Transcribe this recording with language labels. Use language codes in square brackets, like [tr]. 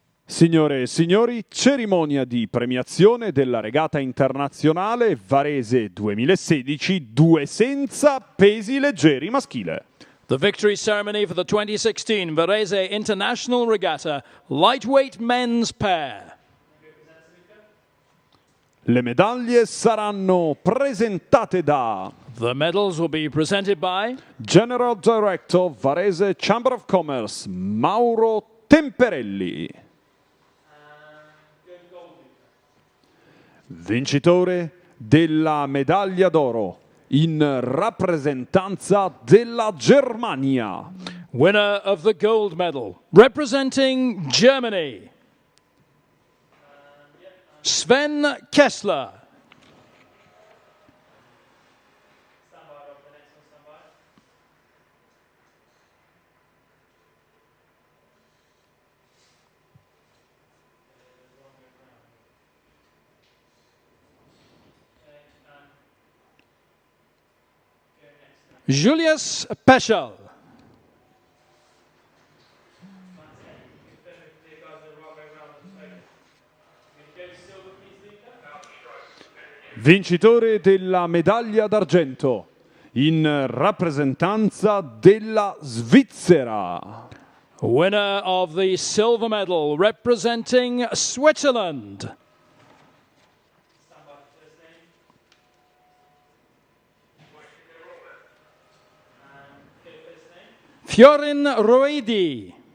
[it] Signore e signori, cerimonia di premiazione della regata internazionale Varese 2016, 2 senza pesi leggeri maschile. [en] The victory ceremony for the 2016 Varese International Regatta Lightweight Men's Pair. [it] Le medaglie saranno presentate da [en] The medals will be presented by General Director Varese Chamber of Commerce Mauro Temperelli. [it] Vincitore della medaglia d'oro in rappresentanza della Germania. [en] winner of the gold medal representing Germany, Sven Kessler. Julius Peschel. [it] Vincitore della medaglia d'argento in rappresentanza della Svizzera. [en] Winner of the silver medal representing Switzerland, Fiorin Roedi.